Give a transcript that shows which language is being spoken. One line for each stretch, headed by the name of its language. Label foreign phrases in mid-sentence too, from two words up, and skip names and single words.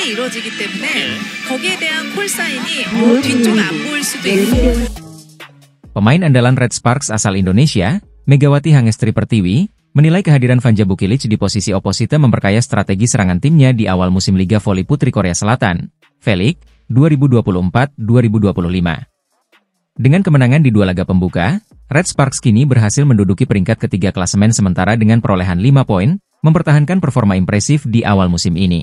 Korean: 이루어지기 때문에 거기에 대한 콜사인이 뒤쪽 안 보일 수도 있고.
Indonesian: Pemain andalan Red Sparks asal Indonesia, Megawati Hangestri Pertiwi, menilai kehadiran Vanja Bukilic di posisi oposite memperkaya strategi serangan timnya di awal musim Liga Voli Putri Korea Selatan, V-League 2024-2025. Dengan kemenangan di 2 laga pembuka, Red Sparks kini berhasil menduduki peringkat ketiga klasemen sementara dengan perolehan 5 poin, mempertahankan performa impresif di awal musim ini.